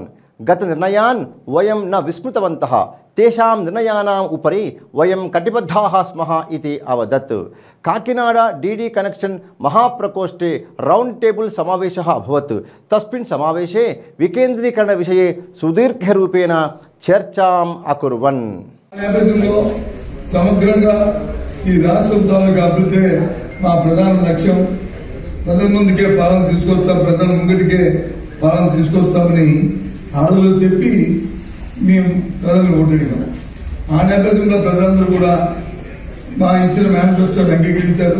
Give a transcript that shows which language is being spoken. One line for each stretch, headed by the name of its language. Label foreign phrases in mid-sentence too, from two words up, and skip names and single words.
Sanskrit: गतनिर्णयान् वयं न विस्मृतवन्तः, तेषां निर्णयानाम् उपरि वयं कटिबद्धाः स्मः इति अवदत्। काकिनाडा डीडी कनेक्शन महाप्रकोष्ठे
English: round table
Sanskrit: समावेशः अभवत्। तस्मिन् समावेशे विकेन्द्रीकरण विषये सुदीर्घरूपेण चर्चाम् अकुर्वन्।
Telugu: समग्रंगा ఈ రాష్ట్రం తాలూకా అభివృద్ధి మా ప్రధాన లక్ష్యం. ప్రజల ముందుకే పాలన తీసుకొస్తాం, ప్రజల ముంగిటికే పాలన తీసుకొస్తామని ఆ రోజు చెప్పి మేము ప్రజలను ఓటడిగాం. ఆ నేపథ్యంలో ప్రజలందరూ కూడా మా ఇచ్చిన మేనిఫెస్టోని అంగీకరించారు.